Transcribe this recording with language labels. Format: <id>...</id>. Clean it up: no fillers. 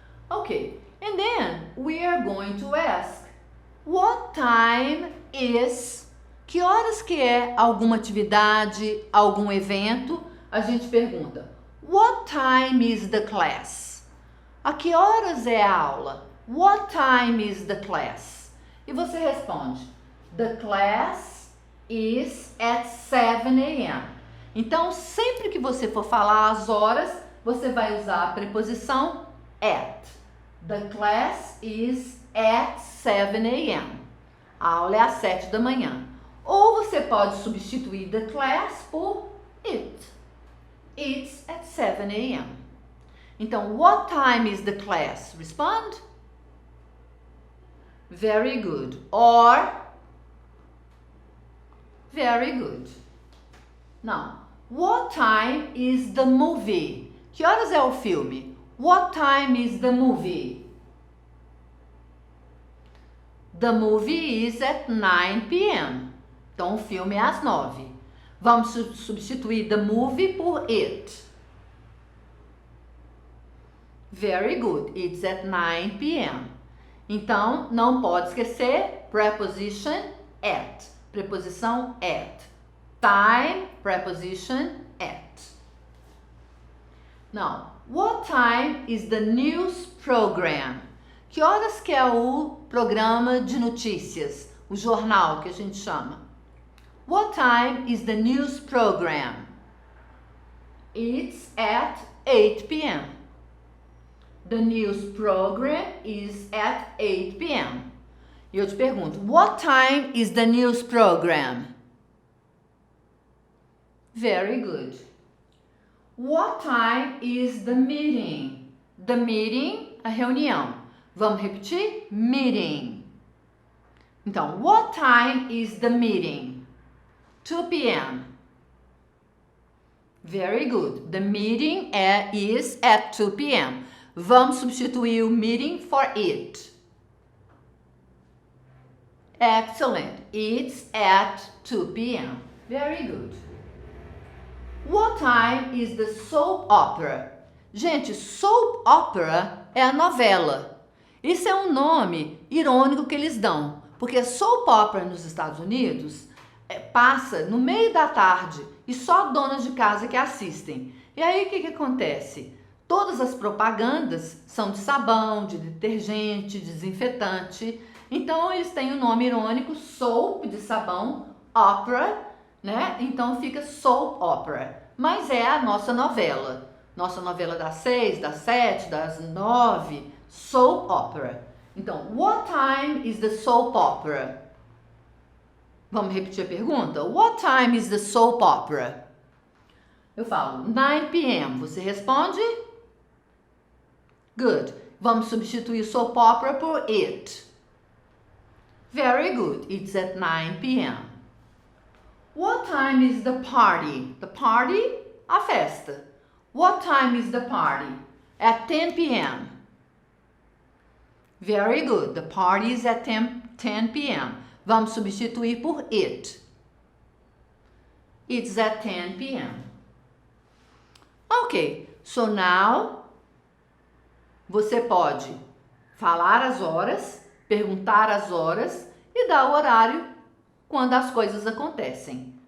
<en>Okay, and then we are going to ask, what time is...</en> <pt>Que horas que é alguma atividade, algum evento? A gente pergunta,</pt> <en>what time is the class?</en> <pt>A que horas é a aula?</pt> <en>What time is the class?</en> <pt>E você responde,</pt> <en>the class is at 7 a.m.</en> <pt>Então, sempre que você for falar as horas, você vai usar a preposição at.</pt> <en>The class is at 7 a.m.</en> <pt>A aula é às 7 da manhã. Ou você pode substituir the class por it.</pt> <en>It's at 7 a.m. Então, what time is the class? Respond. Very good. Or, very good. Now, what time is the movie?</en> <pt>Que horas é o filme?</pt> <en>What time is the movie? The movie is at 9 p.m.</en> <pt>Então, o filme é às 9. Vamos substituir the movie por it.</pt> <en>Very good. It's at 9 p.m.</en> <pt>Então, não pode esquecer preposition at.</pt> <en>Preposição at. Time, preposition at. Now, what time is the news program?</en> <pt>Que horas que é o programa de notícias? O jornal que a gente chama.</pt> <en>What time is the news program? It's at 8 p.m. The news program is at 8 p.m.</en> <pt>E eu te pergunto,</pt> <en>what time is the news program? Very good. What time is the meeting?</en> <pt>The meeting, a reunião. Vamos repetir? Meeting.</pt> <en>Então, what time is the meeting? 2 p.m. Very good. The meeting is at 2 p.m.</en> <pt>Vamos substituir o meeting</pt> <en>for it. Excellent. It's at 2 p.m. Very good. What time is the soap opera?</en> <pt>Gente, soap opera é a novela. Isso é um nome irônico que eles dão, porque soap opera nos Estados Unidos passa no meio da tarde e só donas de casa que assistem. E aí o que acontece? Todas as propagandas são de sabão, de detergente, desinfetante. Então eles têm o nome irônico soap de sabão, opera, né? Então fica soap opera. Mas é a nossa novela. Nossa novela das 6, das 7, das 9, soap opera. Então,</pt> <en>what time is the soap opera?</en> <pt>Vamos repetir a pergunta?</pt> <en>What time is the soap opera?</en> <pt>Eu falo 9 p.m. Você responde? Good. Vamos substituir soap opera por it.</pt> <en>Very good. It's at 9 p.m. What time is the party? The party?</en> <pt>A festa.</pt> <en>What time is the party? At 10 p.m. Very good. The party is at 10 p.m.</en> <pt>Vamos substituir por it.</pt> <en>It's at 10 p.m. Ok. So now,</en> <pt>você pode falar as horas, perguntar as horas e dar o horário quando as coisas acontecem.</pt>